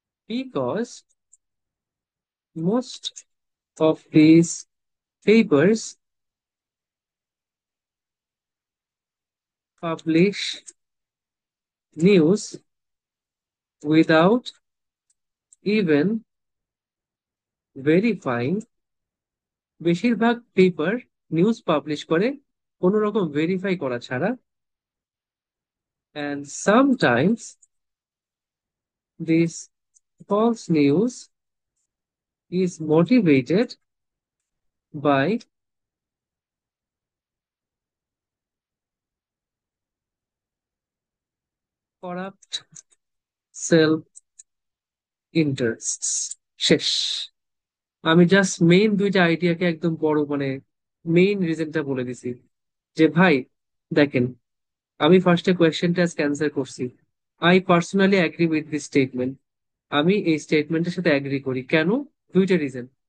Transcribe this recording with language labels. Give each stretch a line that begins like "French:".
English: Because most of this papers publish news without even verifying.
Bangla: বেশিরভাগ paper news publish করে কোনো রকম verify করা ছাড়া।
English: And sometimes this false news is motivated by corrupt self interests.
Bangla: শেষ। আমি just main দুইটা আইডিয়াকে একদম বড় মানে মেইন রিজনটা বলে দিছি যে ভাই দেখেন, আমি ফার্স্টে কোয়েশ্চেনটা আজকে অ্যান্সার করছি। I personally agree with this statement. আমি এই স্টেটমেন্টের সাথে অ্যাগ্রি করি। কেন? দুইটা রিজন।